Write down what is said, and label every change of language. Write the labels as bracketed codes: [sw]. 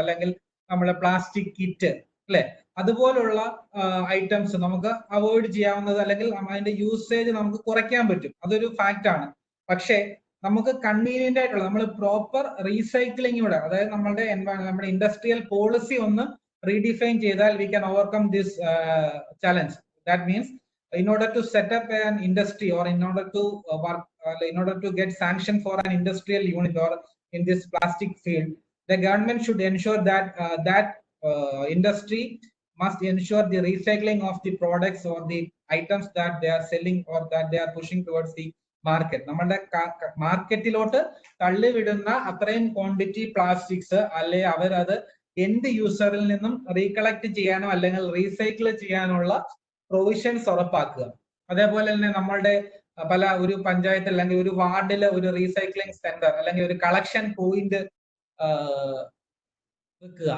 [ml] അല്ലെങ്കിൽ നമ്മളെ plastic kit അല്ലെ, അതുപോലുള്ള ഐറ്റംസ് നമുക്ക് അവോയ്ഡ് ചെയ്യാവുന്നത്, അല്ലെങ്കിൽ അതിന്റെ യൂസേജ് നമുക്ക് കുറയ്ക്കാൻ പറ്റും. അതൊരു ഫാക്റ്റ് ആണ്. പക്ഷേ നമുക്ക് കൺവീനിയന്റ് ആയിട്ടുള്ള നമ്മൾ പ്രോപ്പർ റീസൈക്ലിങ്ങിലൂടെ, അതായത് നമ്മുടെ ഇൻഡസ്ട്രിയൽ പോളിസി ഒന്ന് റീഡിഫൈൻ ചെയ്താൽ [en] We can overcome this challenge. That means in order to set up an industry, or in order to work, in order to get sanction for an industrial unit or in this plastic field, the government should ensure that industry must ensure the recycling of the products or the items that they are selling or that they are pushing towards the market. [ml] നമ്മുടെ മാർക്കറ്റിലോട്ട് തള്ളിവിടുന്ന അത്രയും quantity plastics അല്ലെ അവരത് end യൂസറിൽ നിന്നും recollect ചെയ്യാനോ അല്ലെങ്കിൽ recycle ചെയ്യാനുള്ള provisions ഉറപ്പാക്കുക. അതേപോലെ തന്നെ നമ്മളുടെ ഒരു പഞ്ചായത്ത് അല്ലെങ്കിൽ ഒരു വാർഡില് ഒരു റീസൈക്ലിംഗ് സെന്റർ അല്ലെങ്കിൽ ഒരു കളക്ഷൻ പോയിന്റ് വെക്കുക.